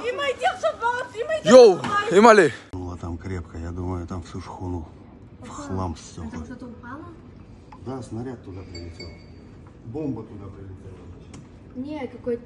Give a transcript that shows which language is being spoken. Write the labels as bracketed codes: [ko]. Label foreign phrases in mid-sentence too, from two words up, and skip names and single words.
[he] אם הייתי עכשיו בארץ, אם הייתי... יואו, אימא'לה. [ru] Там крепко, я думаю, там всю шхуну в хлам ссёкло. Там что-то упало? Да, снаряд туда прилетел. Бомба туда прилетела. Не, какой-то...